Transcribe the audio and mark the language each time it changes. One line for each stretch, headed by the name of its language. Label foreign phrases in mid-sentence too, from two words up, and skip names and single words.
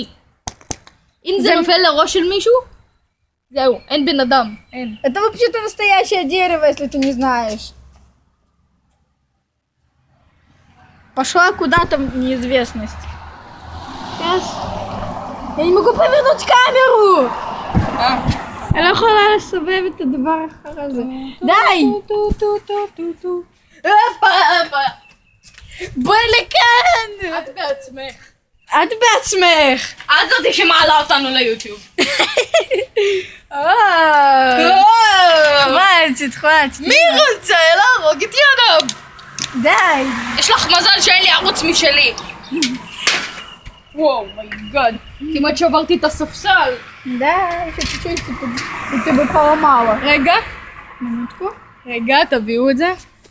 Hebrew: אם זה נופל לראש של מישהו, זהו, אין בן אדם, אין.
Russian: Это вообще-то настоящее дерево, если ты не знаешь. Пошла куда-то в неизвестность. Сейчас. Я не могу повернуть камеру!
Hebrew: אני לא יכולה לסובב את הדבר האחר הזה. די! בואי לכאן! את בעצמך. את בעצמך! את זאתי שמעלה אותנו ליוטיוב. תתחלת. מי רוצה להרוג את יאנם? די! יש לך מזל שאין לי ערוץ משלי.
English: wow my god.
Hebrew: כמעט שברתי את הספסל.
Russian: Да, еще чуть-чуть, и ты бы поломала.
Hebrew: רגע.
Russian: Минутку.
Hebrew: רגע, תביאו את זה.